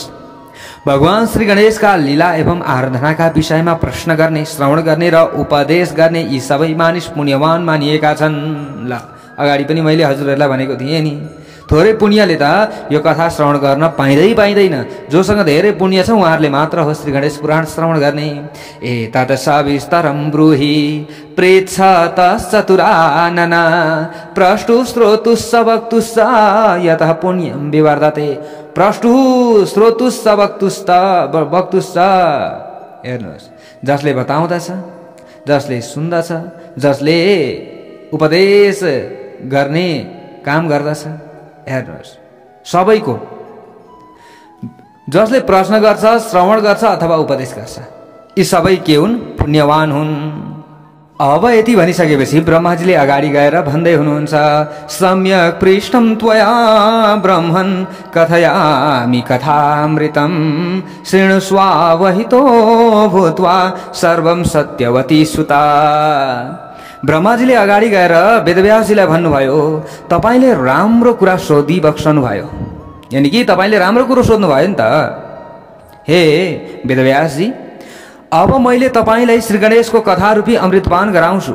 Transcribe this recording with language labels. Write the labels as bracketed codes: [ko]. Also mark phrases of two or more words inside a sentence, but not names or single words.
[ne] भगवान श्री गणेशका लीला एवं आराधनाका विषयमा प्रश्न गर्ने, श्रवण गर्ने र उपदेश गर्ने यी सबै मानिस पुण्यवान मानिएका छन्। ल, अगाडि पनि मैले हजुरहरूलाई भनेको थिएँ नि, थोरै पुण्यले त यो कथा श्रवण गर्न पाइँदैन। जोसँग धेरै पुण्य छ उहाँहरूले मात्र हो श्री गणेश पुराण श्रवण गर्ने। [sa] एतत् सविस्तरं ब्रूहि प्रेच्छतश्चतुरानन प्रष्टुः श्रोतुश्च वक्तुश्च यतः पुण्यं विवर्धते। प्रष्टुः श्रोतुश्च वक्तुश्च, [ne] हेर्नुहोस्, जसले बताउँदछ, जसले सुन्दछ, जसले उपदेश गर्ने काम गर्दछ, हेर्नुहोस्, सबैको, जसले प्रश्न गर्छ, श्रवण गर्छ अथवा उपदेश गर्छ, यी सबै के हुन्? पुण्यवान हुन्। अब यति भनिसकेपछि ब्रह्माजीले अगाडि गएर भन्दै हुनुहुन्छ, [sa] सम्यक पृष्ठं त्वया ब्रह्मन् कथयामि कथामृतं शृणुष्वावहितो भूत्वा सर्वं सत्यवती सुता। [ne] ब्रह्माजीले अगाडि गएर वेदव्यासजीलाई भन्नुभयो, तपाईले राम्रो कुरा सोधिबक्सनु भयो, यानी कि तपाईले राम्रो कुरो सोध्नु भयो नि त। हे वेदव्यासजी, अब मैले तपाईलाई श्री गणेशको कथारूपी अमृतपान गराउँछु।